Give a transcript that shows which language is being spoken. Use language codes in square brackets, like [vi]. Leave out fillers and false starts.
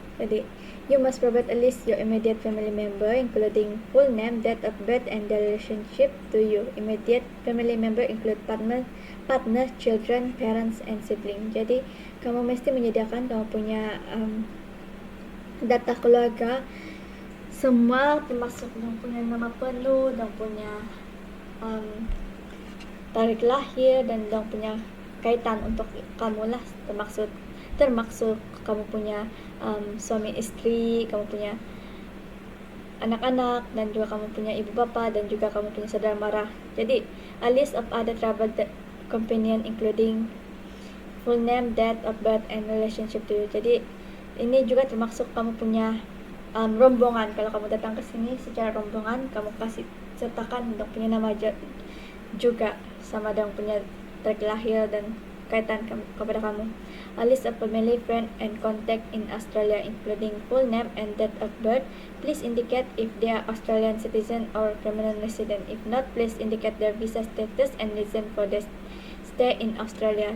[ms] Jadi [en] you must provide at least your immediate family member including full name, date of birth, and their relationship to you. Immediate family member include partner, children, parents, and sibling. [ms] Jadi kamu mesti menyediakan kamu punya data keluarga semua, termasuk yang punya nama penuh, dan punya tarikh lahir, dan yang punya kaitan untuk kamu lah, termaksud kamu punya suami istri, kamu punya anak-anak, dan juga kamu punya ibu bapa, dan juga kamu punya saudara mara. Jadi [en] a list of other travel companion including full name, date of birth, and relationship to you. [ms] Jadi ini juga termasuk kamu punya rombongan. Kalau kamu datang ke sini secara rombongan, kamu kasih sertakan dong punya nama juga, sama dong punya tarikh lahir dan kaitan kepada kamu. [en] A list of family, friend, and contact in Australia including full name and date of birth. Please indicate if they are Australian citizen or permanent resident. If not, please indicate their visa status and reason for their stay in Australia.